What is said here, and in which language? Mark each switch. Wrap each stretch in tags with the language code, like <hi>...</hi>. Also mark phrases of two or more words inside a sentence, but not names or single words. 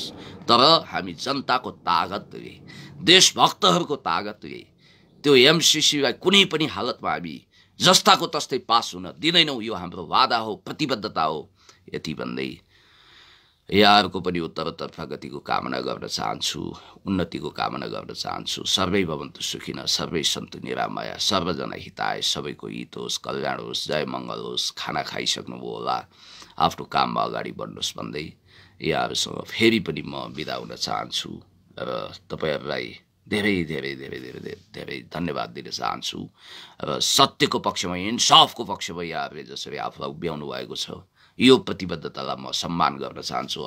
<ne>तर हामी जनताको तागतले, देशभक्तहरूको तागतले त्यो एमसीसीलाई कुनै पनि हालतमा हामी जस्ताको तस्तै पास हुन दिँदैनौँ। यो हाम्रो वादा हो, प्रतिबद्धता हो। यति भन्दै यहाँहरूको पनि उत्तरोत्तर प्रगतिको कामना गर्न चाहन्छु, उन्नतिको कामना गर्न चाहन्छु।</ne> <sa>सर्वै भवन्तु सुखिनः, सर्वै सन्तु निरामया, सर्वजना हिताय,</sa> <ne>सबैको हित होस्, कल्याण होस्, जय मङ्गल होस्। खाना खाइसक्नुभयो होला, आफ्नो काममा अगाडि बढ्नुहोस् भन्दै यहाँहरूसँग फेरि पनि म बिदा हुन चाहन्छु र तपाईँहरूलाई धेरै धेरै धेरै धेरै धेरै धेरै धन्यवाद दिन चाहन्छु। र सत्यको पक्षमा, इन्साफको पक्षमा यहाँहरूले जसरी आफूलाई उभ्याउनु भएको छ, यो प्रतिबद्धतालाई म सम्मान गर्न चाहन्छु।</ne>